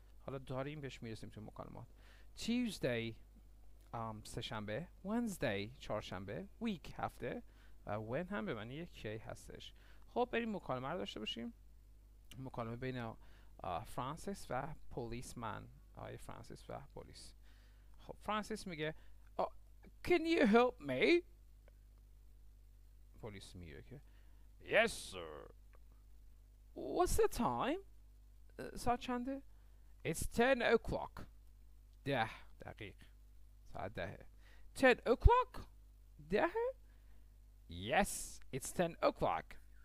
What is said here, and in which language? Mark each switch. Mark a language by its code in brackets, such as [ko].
[fa] حالا داریم بهش میرسیم تو مکالمات. Tuesday سه‌شنبه. Wednesday چهارشنبه. week هفته. و when هم به معنی یک کی هستش. خب بریم مکالمه رو داشته باشیم. مکالمه بین فرانسیس و پلیسمن. فرانسیس و پلیس. خب فرانسیس میگه [en] Can you help me? [fa] پلیس میگه که [en] Yes sir. What's the time? [fa] ساعت چنده؟ [en] It's 10 o'clock. [fa] 10 دقیق. ساعت 10. 10 o'clock? [en] 10؟ Yes, it's 10 o'clock.